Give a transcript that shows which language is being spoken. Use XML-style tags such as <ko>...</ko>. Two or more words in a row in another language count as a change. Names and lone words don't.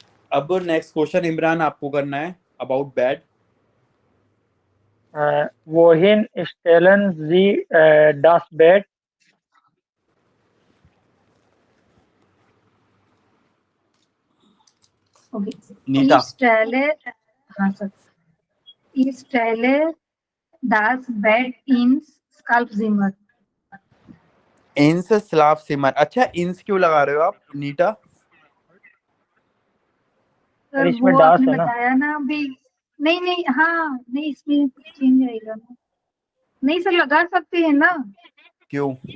<hi>अब</hi> <en>next question</en> <hi>इमरान आपको करना है</hi> <en>about bed.</en> <de>wohin stellen Sie das बेड।</de> <hi>Okay. नीता</hi> <de>Ich stelle,</de> <hi>हाँ सर,</hi> <de>ich stelle das Bed ins Schlafzimmer. ins Schlafzimmer,</de> <hi>अच्छा इंस क्यों लगा रहे हो आप नीता। और सर इसमें वो डास आपने है ना। बताया ना अभी। नहीं नहीं, हाँ नहीं, इसमें चेंज आएगा ना। नहीं सर, लगा सकते हैं ना। क्यों।</hi>